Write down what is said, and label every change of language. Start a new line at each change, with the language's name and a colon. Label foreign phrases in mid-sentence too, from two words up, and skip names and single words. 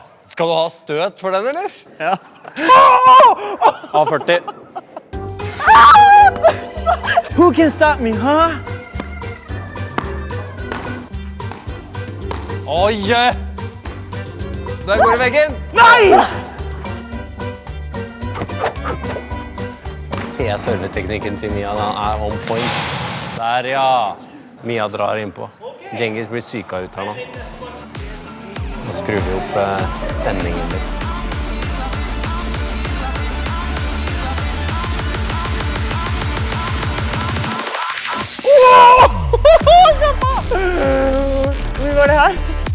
Norwegian: Skal du ha støt for den, eller? Ja. A40.
English: Who can stop me, huh?
Norwegian: Oi! Der går det veggen. Nei! Se serveteknikken til Mia, den er
English: on point.
Norwegian: Der, ja. Mia drar innpå. Cengiz blir syka ut her nå. Nå skrur vi opp stemningen litt. Hvor var det her?